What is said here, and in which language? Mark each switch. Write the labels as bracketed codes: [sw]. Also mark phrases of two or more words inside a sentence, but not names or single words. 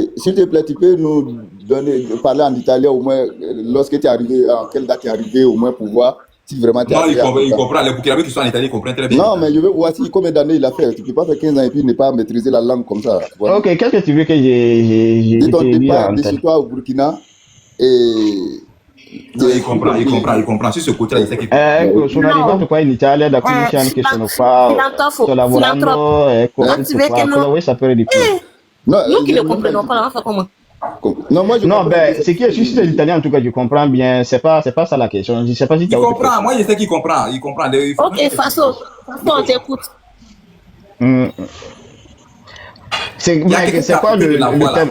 [fr] S'il te plaît, tu peux nous parler en italien au moins lorsque tu es arrivé, à quelle date tu es arrivé au moins pour voir si vraiment tu es arrivé. Non, il comprend. Les Burkinabés qui sont en Italie, ils comprennent très bien. Non, mais je veux voir si combien d'années il a fait. Tu ne peux pas faire 15 ans et puis ne pas maîtriser la langue comme ça. Voilà. Ok, qu'est-ce que tu veux que j'ai dis ton départ de chez toi au Burkina et. Non, il comprend. Sur ce côté-là, il sait qu'il comprend. [it] Sono arrivato qua in Italia da 15 anni che sono qua, sto lavorando, ecco, cosa vuoi sapere di più? [fr] Nous qui ne comprenons pas, on va faire comment? Non, moi je non, ben, c'est que si c'est l'italien, en tout cas, je comprends bien. C'est pas ça la question. Je sais pas si tu as comprend. Moi, je sais qu'il comprend. Il comprend. Ok, Faso, on t'écoute. C'est quoi le thème?